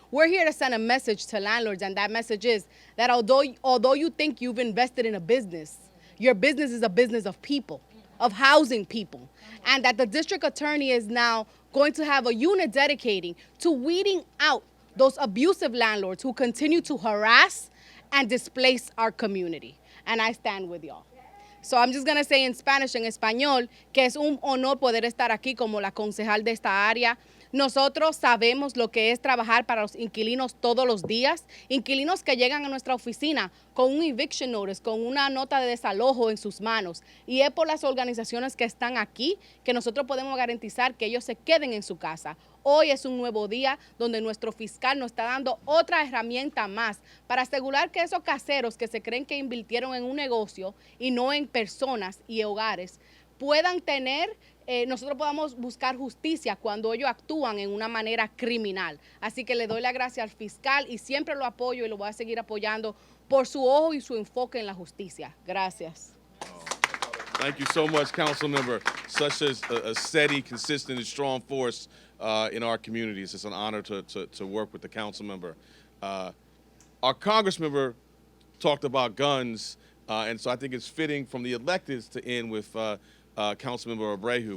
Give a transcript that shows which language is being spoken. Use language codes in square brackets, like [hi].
[en] We're here to send a message to landlords, and that message is that although you think you've invested in a business, your business is a business of people, of housing people, and that the district attorney is now going to have a unit dedicating to weeding out those abusive landlords who continue to harass and displace our community. And I stand with y'all. So I'm just going to say in Spanish, [es] en español, que es un honor poder estar aquí como la concejal de esta área. Nosotros sabemos lo que es trabajar para los inquilinos todos los días, inquilinos que llegan a nuestra oficina con un [en] eviction notice, [es] con una nota de desalojo en sus manos. Y es por las organizaciones que están aquí que nosotros podemos garantizar que ellos se queden en su casa. Hoy es un nuevo día donde nuestro fiscal nos está dando otra herramienta más para asegurar que esos caseros que se creen que invirtieron en un negocio y no en personas y hogares puedan tener, nosotros podamos buscar justicia cuando ellos actúan en una manera criminal. Así que le doy la gracia al fiscal y siempre lo apoyo y lo voy a seguir apoyando por su ojo y su enfoque en la justicia. Gracias. [en] Thank you so much, council member. Such a steady, consistent, and strong force in our communities. It's an honor to work with the council member. Our Congress member talked about guns, and so I think it's fitting from the electeds to end with Councilmember Abreu.